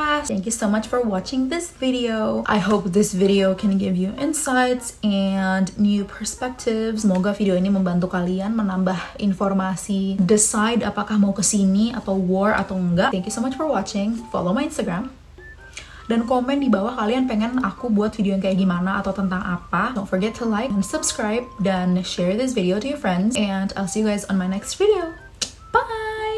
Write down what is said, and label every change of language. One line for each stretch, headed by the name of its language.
English: Thank you so much for watching this video. I hope this video can give you insights and new perspectives.
Indonesian: Semoga video ini membantu kalian menambah informasi, decide apakah mau kesini atau war atau enggak.
English: Thank you so much for watching. Follow my Instagram.
Indonesian: Dan komen di bawah kalian pengen aku buat video yang kayak gimana atau tentang apa.
English: Don't forget to like and subscribe dan share this video to your friends. And I'll see you guys on my next video. Bye!